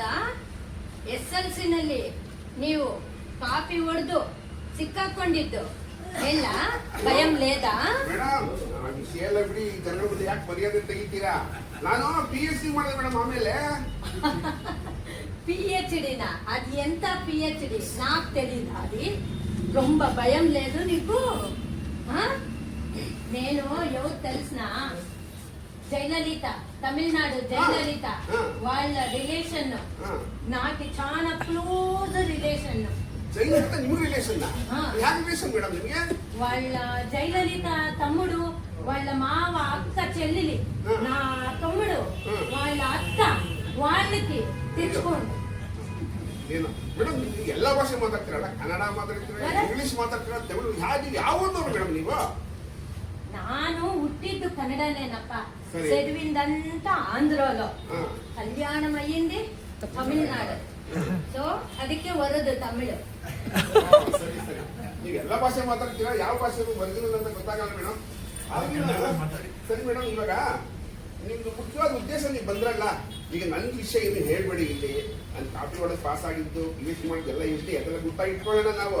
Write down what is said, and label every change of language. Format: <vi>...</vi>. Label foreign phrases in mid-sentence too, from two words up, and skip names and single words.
<kn>SLC ನಲ್ಲಿ ನೀವು ಕಾಪಿ ಹೊಡೆದು ಸಿಕ್ಕಾಕೊಂಡಿದ್ದು ಎಲ್ಲ</kn> <te>భయం లేదా?</te> <kn>ಮೇಡಮ್, ಆ ವಿಷಯ ಎಲ್ಲ ಬಿಡಿ. ಜನರ ಮುಂದೆ ಯಾಕೆ ಮರ್ಯಾದೆ ತೆಗಿತೀರಾ? ನಾನು PhD ಮಾಡಿದೆ ಮೇಡಮ್. ಆಮೇಲೆ PhD ನ ಅದು ಎಂತ PhD</kn> <te>నాకు తెలీదా అది? రొంబ భయం లేదు నీకు? నేను ఎవరు తెలిసిన జయలలిత, తమిళనాడు జయలలిత వాళ్ళ రిలేషన్ నాకు చాలా క్లోజ్ రిలేషన్.</te> <kn>ಜೈಲಲಿತ ನಿಮ್ಗೆ ರಿಲೇಷನ್? ಯಾಕೆ ರಿಲೇಷನ್ ಮೇಡಮ್ ನಿಮಗೆ?</kn> <te>వాళ్ళ జయలలిత తమ్ముడు, వాళ్ళ మావ అక్క చెల్లెలి, నా తమ్ముడు వాళ్ళ అత్త వాళ్ళకి తెచ్చుకోండి.</te> <kn>ಏನು ಮೇಡಮ್, ನೀವು ಎಲ್ಲ ಭಾಷೆ ಮಾತಾಡ್ತೀರಲ್ಲ? ಕನ್ನಡ ಮಾತಾಡ್ತೀರ, ಇಂಗ್ಲಿಷ್ ಮಾತಾಡ್ತೀರ, ತಮಿಳು, ಯಾವ ಊರ್ನವ್ರು ಮೇಡಮ್ ನೀವು? ನಾನು ಹುಟ್ಟಿದ್ದು ಕನ್ನಡನೇನಪ್ಪ. ಸರಿ.</kn> <te>చదివిందంతా ఆంధ్రలో, కళ్యాణం అయ్యింది తమిళనాడు.</te> <kn>సో ಅದಕ್ಕೆ ವರದು ತಮಿಳು. ಸರಿ ಸರಿ, ನೀವು ಎಲ್ಲ ಭಾಷೆ ಮಾತಾಡ್ತೀರಾ, ಯಾವ ಭಾಷೆ ಒರಿಜಿನಲ್ ಅಂತ ಗೊತ್ತಾಗಲ್ಲ ಮೇಡಮ್. ಸರಿ ಮೇಡಮ್, ಇವಾಗ ನಿಮ್ದು ಮುಖ್ಯವಾದ ಉದ್ದೇಶ ನೀವು ಬಂದ್ರಲ್ಲ, ಈಗ ನನ್ನ ವಿಷಯ ಏನು ಹೇಳ್ಬೇಡಿ. ಇಲ್ಲಿ ನಾನು ಕಾಪಿ ಒಳಗೆ ಪಾಸ್ ಆಗಿದ್ದು, PhD ಮಾಡಿದ್ದೆಲ್ಲ ಇರಲಿ, ಅದೆಲ್ಲ ಗೊತ್ತಾಗಿ ಇಟ್ಕೊಳ್ಳೋಣ ನಾವು.</kn>